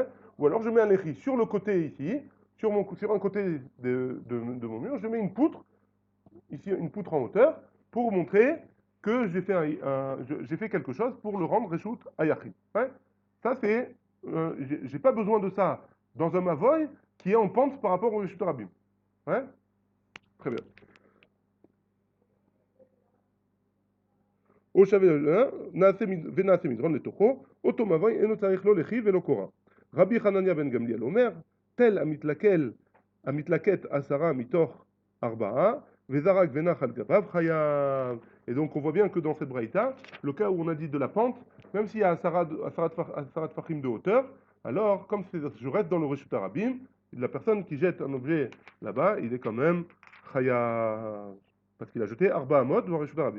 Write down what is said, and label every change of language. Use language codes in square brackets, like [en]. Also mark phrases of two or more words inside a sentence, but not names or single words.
[fr] Ou alors je mets un écrit sur le côté ici, sur un côté de mon mur, je mets une poutre, ici une poutre en hauteur, pour montrer que j'ai fait quelque chose pour le rendre [he] רשות היחיד. [fr] Ouais. Ça c'est, j'ai pas besoin de ça dans un mavoy qui est en pente par rapport au résultat rabim. Ouais. Très bien. [he] או שווה, ונעשה מדרון לתוכו, אותו מבוי אינו צריך לא לחי ולא קורה. רבי חנניה בן גמליאל אומר, תל המתלקט 10 מתוך 4, וזרק ונח על גביו חייב. [fr] Et donc on voit bien que dans cette braïta, le cas où on a dit de la pente, même s'il y a [he] עשרה טפחים [fr] de hauteur, alors comme je reste dans le [he] רשות הרבים, [fr] la personne qui jette un objet là-bas, il est quand même chayav. Parce qu'il a jeté [he] ארבע אמות [fr] dans le [he] רשות הרבים.